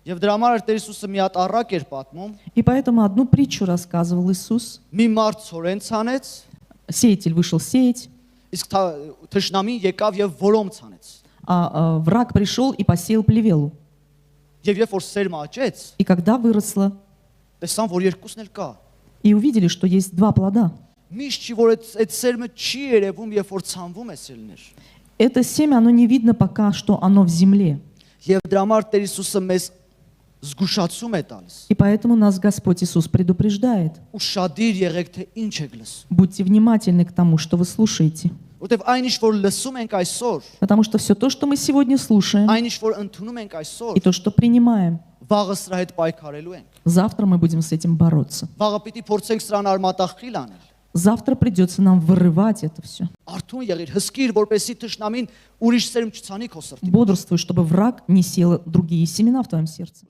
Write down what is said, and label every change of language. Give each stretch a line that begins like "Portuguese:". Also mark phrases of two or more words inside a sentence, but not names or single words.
Armenian: Եվ դրա համար Տեր Հիսուսը մի հատ առակ էր պատմում,
Russian: И поэтому одну притчу рассказывал Иисус.
Armenian: մի մարդ ցորեն ցանեց,
Russian: Сеятель вышел сеять,
Armenian: իսկ թշնամին եկավ եւ որոմ ցանեց։
Russian: а враг пришел и посеял плевелу.
Armenian: Եվ երբ որ սերմը աճեց,
Russian: И когда выросла,
Armenian: տեսան, որ երկուսն էլ կա։
Russian: и увидели, что есть два плода.
Armenian: Միշտ չի որ այդ սերմը չի երևում, երբ որ ցանվում է սելներ։
Russian: Это семя, оно не видно пока, что оно в земле.
Armenian: Եվ դրա համար Տեր Հիսուսը մեզ զգուշացում է տալիս։
Russian: И поэтому нас Господь Иисус предупреждает.
Armenian: Ուշադիր եղեք, թե ինչ եք լսում։
Russian: Будьте внимательны к тому, что вы слушаете.
Armenian: Որտեվ այնիշ որ լսում ենք այսօր,
Russian: Потому что все то, что мы сегодня слушаем,
Armenian: այնիշ որ ընդունում ենք այսօր,
Russian: и то, что принимаем,
Armenian: վաղը սրա հետ պայքարելու ենք։
Russian: завтра мы будем с этим бороться.
Armenian: Վաղը պիտի փորձենք սրան արմատախիլ անել։
Russian: Завтра придется нам вырывать это все.
Armenian: Արթուն եղիր, հսկիր, որպեսզի թշնամին ուրիշ սերմ չցանի քո սրտին։
Russian: Бодрствуй, чтобы враг не сел другие семена в твоем сердце.